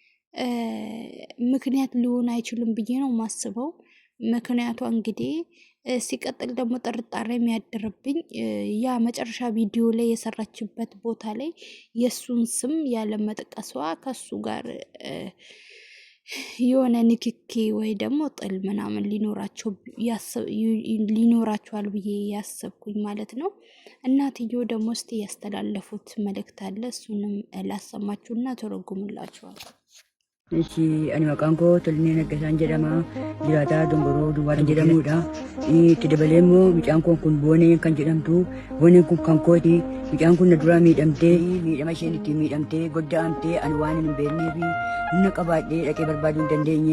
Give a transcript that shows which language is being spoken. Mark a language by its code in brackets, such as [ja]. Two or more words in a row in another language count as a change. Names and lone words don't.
[am] ምክንያት ሊሆን አይችልም ብዬ ነው የማስበው። ምክንያቷ እንግዲህ ሲቀጥል ደግሞ ጥርጣሬ የሚያድርብኝ ያ መጨረሻ ቪዲዮ ላይ የሰራችበት ቦታ ላይ የእሱን ስም ያለመጥቀሷ ከሱ ጋር የሆነ ንክኪ ወይ ደግሞ ጥል ምናምን ሊኖራቸዋል ብዬ ያሰብኩኝ ማለት ነው። እናትየው ደግሞ እስቲ ያስተላለፉት መልእክት አለ። እሱንም ላሰማችሁና ተረጉምላችኋል። [om] እሺ ani maqaan koo Tolinee Naggasaan jedhama. Jiraataa Dongoroo Duwwaa kan jedhamudha. Itti dabalee immoo mucaan kun Boonee kan jedhamtu. Booneen kun kan kooti. Mucaan kun na duraa miidhamtee miidhama isheen ittiin miidhamtee godda'amtee ani waan hin beeknee fi humna qabaadhee dhaqee barbaaduu hin dandeenye.